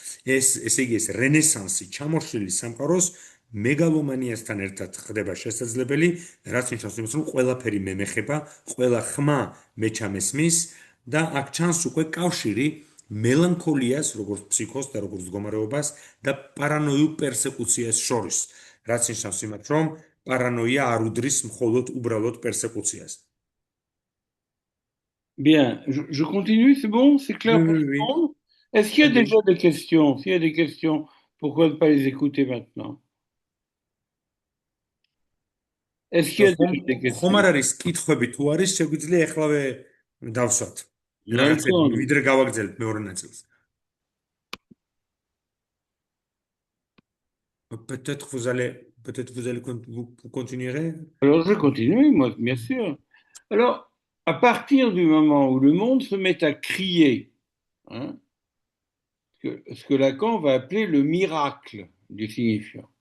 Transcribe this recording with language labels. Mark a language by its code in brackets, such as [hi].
[ka] ესე იგი ეს რენესანსი ჩამოშლილი სამყაროს მეგალომანიასთან ერთად ხდება შესაძლებელი, რაც ნიშნავს იმას, რომ ყველაფერი მემეხება, ყველა ხმა მე ჩამესმის და აქ ჩანს უკვე კავშირი მელანქოლიას, როგორც ფსიქოს და როგორც მდგომარეობას და პარანოიულ პერსეკუციას შორის, რაც ნიშნავს იმას, რომ პარანოია არ უდრის მხოლოდ უბრალოდ პერსეკუციას. [fr] Bien, je continue, c'est bon, c'est clair pour tout le Oui. monde? Est-ce qu'il y a déjà des questions? S'il y a des questions, pourquoi ne pas les écouter maintenant? Est-ce qu'il y a déjà des questions? [ka] ხომ არ არის კითხვები თუ არის, შეგვიძლია ეხლავე დავსვათ. [fr] Il y a le [ka] რაღაცები [fr] temps. [ka] ვიდრე გავაგრძელებთ მეორე ნაწილს. [fr] Peut-être vous allez continuer. Alors je continue, moi, bien sûr. Alors, à partir du moment où le monde se met à crier, hein, ce que Lacan va appeler le miracle du signifiant.